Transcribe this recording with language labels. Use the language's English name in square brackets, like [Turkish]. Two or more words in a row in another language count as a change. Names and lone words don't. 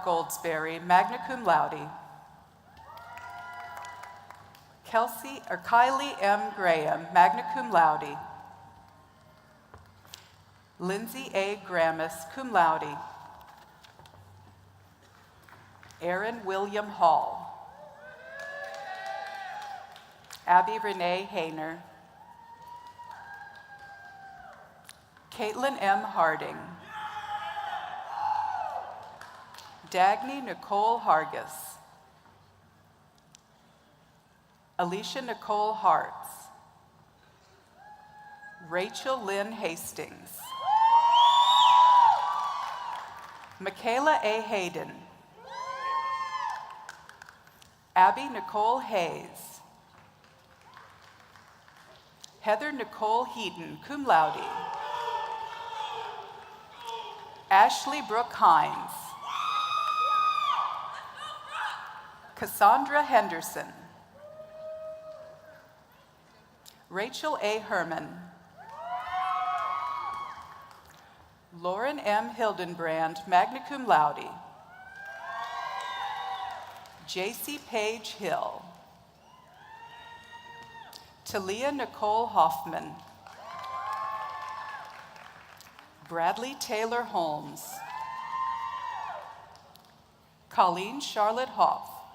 [Latin] Goldsberry, magna cum laude. [English] Kylie M. [Latin] Graham, magna cum laude. Lindsay A. Gramis, cum laude. Aaron William Hall. [English] Abby Renee Hayner. Caitlin M. Harding. Dagny Nicole Hargis. Alicia Nicole Hartz. Rachel Lynn Hastings. Michaela A. Hayden. Abby Nicole Hayes. Heather Nicole Heaton, [Latin] cum laude. [English] Ashley Brooke Hines. Cassandra Henderson. Rachel A. Herman. Lauren M. [Latin] Hildenbrand, magna cum laude. [English] J.C. Page Hill. Talia Nicole Hoffman. Bradley Taylor Holmes. Colleen Charlotte Hoff.